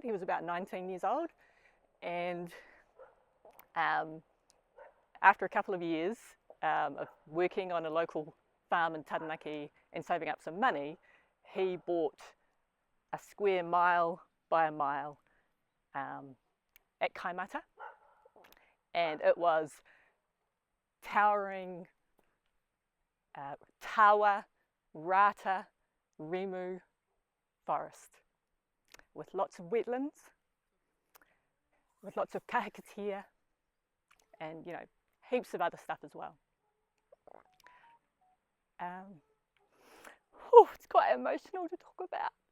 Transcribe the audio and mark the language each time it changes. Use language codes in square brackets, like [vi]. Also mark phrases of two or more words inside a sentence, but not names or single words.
[en] He was about 19 years old, and after a couple of years of working on a local farm in Taranaki and saving up some money, he bought a square mile by a mile at Kaimata, and it was towering [mi] tawa, rata, rimu [en] forest with lots of wetlands, with lots of kahikatea, and, you know, heaps of other stuff as well. It's quite emotional to talk about.